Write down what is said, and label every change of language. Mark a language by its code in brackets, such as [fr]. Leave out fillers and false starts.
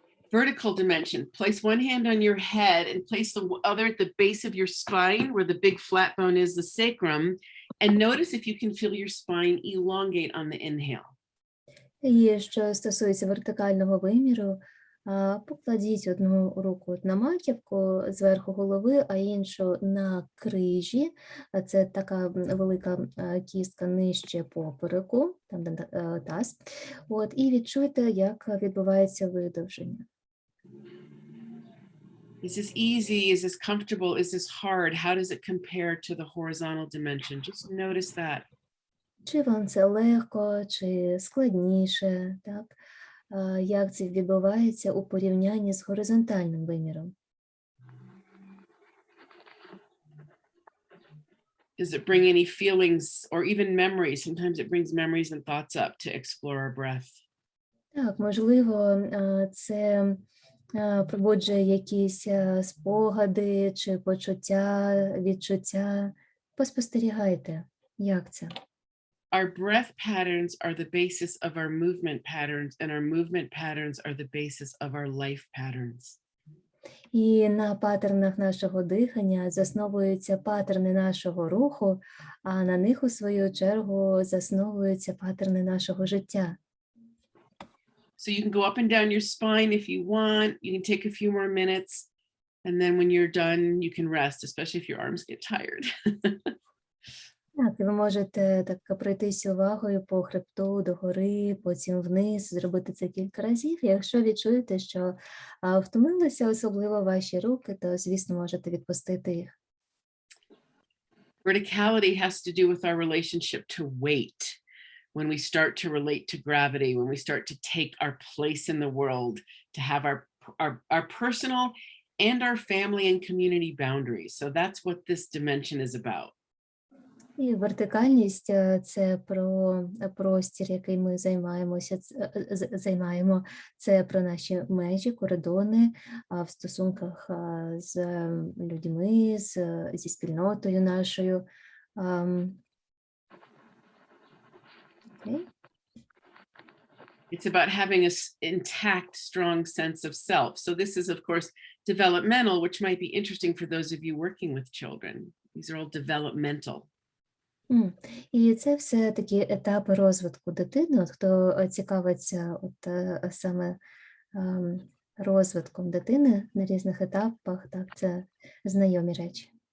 [en] Vertical dimension. Place one hand on your head and place the other at the base of your spine where the big flat bone is, the sacrum, and notice if you can feel your spine elongate on the inhale. [uk] І що стосується вертикального виміру, покладіть одну руку на маківку зверху голови, а іншу на крижі. Це така велика кістка нижче попереку, там де таз. І відчуйте, як відбувається видовження. [en] Is this easy? Is this comfortable? Is this hard? How does it compare to the horizontal dimension? Just notice that. [uk] Чи вам це легко, чи складніше, так? Як це відбувається у порівнянні з горизонтальним виміром? [en] Does it bring any feelings or even memories? Sometimes it brings memories and thoughts up to explore our breath. [uk] Так, можливо, це пробуджує якісь спогади чи почуття, відчуття. Поспостерігайте, як це. [en] Our breath patterns are the basis of our movement patterns, and our movement patterns are the basis of our life patterns. [uk] І на паттернах нашого дихання засновуються паттерни нашого руху, а на них, у свою чергу, засновуються паттерни нашого життя. [en] So you can go up and down your spine if you want. You can take a few more minutes, and then when you're done, you can rest, especially if your arms get tired. [uk] Так, і ви можете так пройтися увагою по хребту догори, потім вниз, зробити це кілька разів. Якщо відчуєте, що втомилися, особливо ваші руки, то, звісно, можете відпустити їх. [en] Verticality has to do with our relationship to weight. When we start to relate to gravity, when we start to take our place in the world, to have our personal and our family and community boundaries. So that's what this dimension is about. [uk] І вертикальність – це про простір, який ми займаємо. Це про наші межі, кордони в стосунках з людьми, зі спільнотою нашою. [en] It's about having an intact, strong sense of self. So this is, of course, developmental, which might be interesting for those of you working with children. These are all developmental. [uk] І це все такі етапи розвитку дитини. Хто цікавиться саме розвитком дитини на різних етапах, так, це знайомі речі.